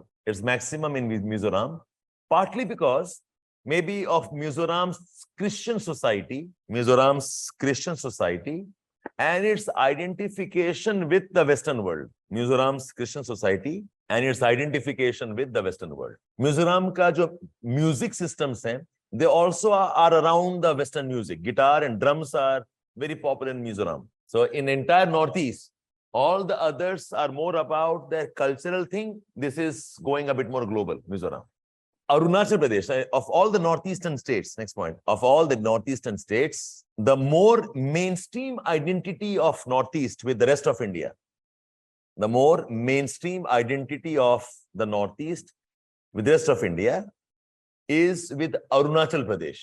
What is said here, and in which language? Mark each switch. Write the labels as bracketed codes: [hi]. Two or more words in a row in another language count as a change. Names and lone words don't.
[en] It's maximum in Mizoram, partly because maybe of Mizoram's Christian society, and its identification with the Western world. Mizoram's Christian society and its identification with the Western world. [hi] मिज़ोरम का जो म्यूज़िक सिस्टम्स हैं, [en] they also are around the Western music. Guitar and drums are very popular in Mizoram. So in entire Northeast, all the others are more about their cultural thing. This is going a bit more global, Mizoram. Arunachal Pradesh, of all the northeastern states, next point, of all the northeastern states, the more mainstream identity of Northeast with the rest of India, the more mainstream identity of the Northeast with the rest of India is with Arunachal Pradesh.